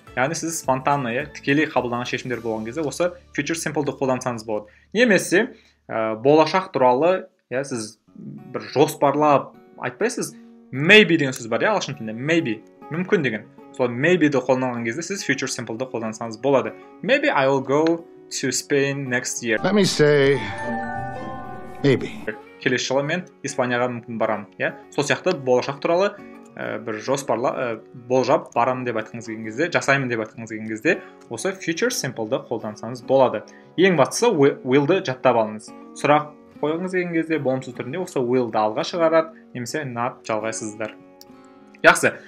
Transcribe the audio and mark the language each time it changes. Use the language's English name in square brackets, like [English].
[Kazakh] Яғни сіз спонтанно, тікелей қабылданған шешімдер болған кезде осы future simple'ды қолдансаңыз болады. Немесе болашақ туралы, сіз бір жоспарлап айтпайсыз, maybe деген сөз бар, ағылшын тілінде, maybe, мүмкін деген. Сол maybe'ді қолданған кезде сіз future simple'ды қолдансаңыз болады. [English] Maybe I will go to Spain next year. Let me say, maybe. [Kazakh] Келесі жылы мен Испанияға мүмкін барамын. Сол сияқты болашақ туралы бір жоспарлап, болжап барамын деп айтқыңыз келген кезде, жасаймын деп айтқыңыз келген кезде, осы future simple'ды қолдансаңыз болады. Ең бастысы will'ды жаттап алыңыз. Сұрақ қойғыңыз келген кезде болымсыз түрінде осы will'ды алға шығарады, немесе not жалғайсыздар. Жақсы.